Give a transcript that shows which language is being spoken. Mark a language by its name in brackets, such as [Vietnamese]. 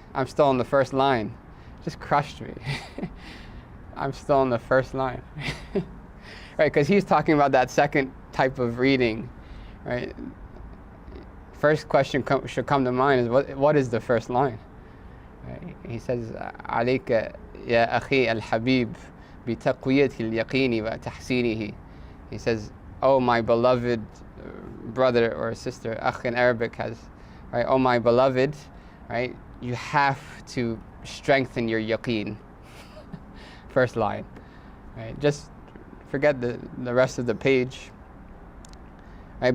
[English] I'm still on the first line. Just crushed me. I'm still on the first line. Right, because he's talking about that second type of reading. Right. First question should come to mind is, what is the first line? Right. He says, [Arabic] عليك يا أخي الحبيب بتقوية اليقين وتحسينه. [English] He says, oh my beloved brother or sister, akh in Arabic has, right? Oh my beloved, right? You have to strengthen your yaqeen. First line, right? Just forget the rest of the page, right?